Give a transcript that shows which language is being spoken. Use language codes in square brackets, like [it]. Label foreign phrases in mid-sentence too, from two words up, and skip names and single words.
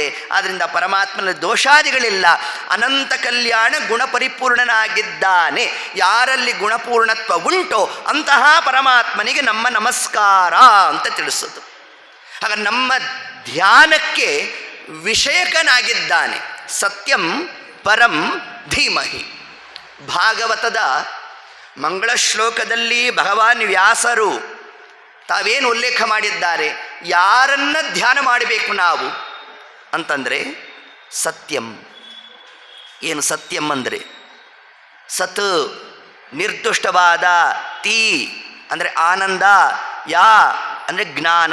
[kn] ಆದ್ದರಿಂದ ಪರಮಾತ್ಮನ ದೋಷಾದಿಗಳಿಲ್ಲ, ಅನಂತ ಕಲ್ಯಾಣ ಗುಣಪರಿಪೂರ್ಣನಾಗಿದ್ದಾನೆ. ಯಾರಲ್ಲಿ ಗುಣಪೂರ್ಣತ್ವ ಉಂಟೋ ಅಂತಹ ಪರಮಾತ್ಮನಿಗೆ ನಮ್ಮ ನಮಸ್ಕಾರ ಅಂತ ತಿಳಿಸೋದು. ಆಗ ನಮ್ಮ ಧ್ಯಾನಕ್ಕೆ ವಿಷಯಕನಾಗಿದ್ದಾನೆ. [sa] ಸತ್ಯಂ ಪರಂ ಧೀಮಹಿ. [kn] ಭಾಗವತದ ಮಂಗಳ ಶ್ಲೋಕದಲ್ಲಿ ಭಗವಾನ್ ವ್ಯಾಸರು ತಾವೇನು ಉಲ್ಲೇಖ ಮಾಡಿದ್ದಾರೆ? ಯಾರನ್ನ ಧ್ಯಾನ ಮಾಡಬೇಕು ನಾವು ಅಂತಂದರೆ ಸತ್ಯಂ. ಏನು ಸತ್ಯಂ ಅಂದರೆ? ಸತ್ ನಿರ್ದುಷ್ಟವಾದ, ತೀ ಅಂದರೆ ಆನಂದ, ಯಾ ಅಂದರೆ ಜ್ಞಾನ.